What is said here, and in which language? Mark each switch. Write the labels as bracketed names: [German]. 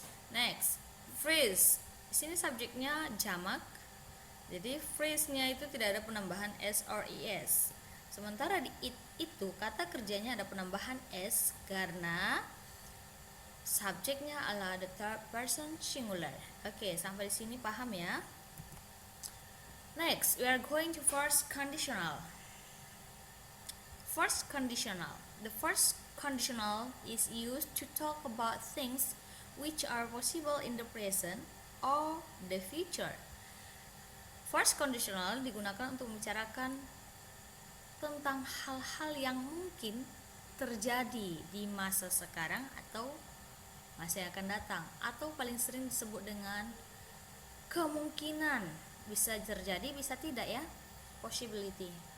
[Indonesian] Next, freeze. Di sini subjeknya jamak. Jadi freeze-nya itu tidak ada penambahan s or es. Sementara di it itu kata kerjanya ada penambahan s karena subjeknya adalah [English] the third person singular. [Indonesian] Oke, sampai di sini paham ya? [English] Next, we are going to first conditional. First conditional. The first conditional is used to talk about things which are possible in the present or the future. [Indonesian] First conditional digunakan untuk membicarakan tentang hal-hal yang mungkin terjadi di masa sekarang atau masa yang akan datang, atau paling sering disebut dengan kemungkinan, bisa terjadi bisa tidak ya, possibility.